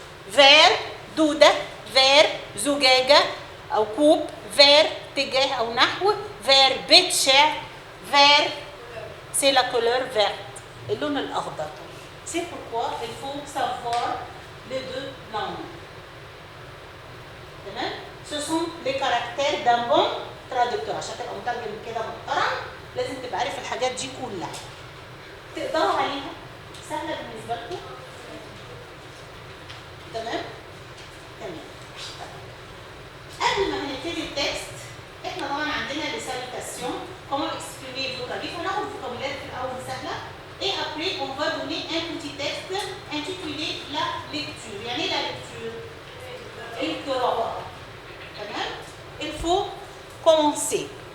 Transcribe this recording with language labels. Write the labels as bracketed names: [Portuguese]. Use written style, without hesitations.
[French] Vert, دودة, vert, [Arabic] زجاجة أو كوب, [French] vert, [Arabic] تجاه أو نحو, [French] vert, [Arabic] بيت شعر, [French] vert, c'est la couleur verte. [Arabic] اللون الأخضر. [French] C'est pourquoi il faut savoir les deux langues. تمام؟ Ce sont les caractères d'un bon traducteur. [Arabic] عشان تبقى مترجم كده محترم لازم تبقى عارف الحاجات دي كلها. تقدروا عليها؟ سهلة بالنسبة لكم؟ تمام؟ تمام. قبل ما هنبتدي التكست احنا طبعا عندنا les salutations. [French] Comment exprimer vocabulaire? [Arabic] هناخد vocabulaire في الأول سهلة. [French] Et après, on va donner un petit texte intitulé la lecture. يعني la lecture. [Arabic] القراءة. [French] تمام؟ Il faut commencer.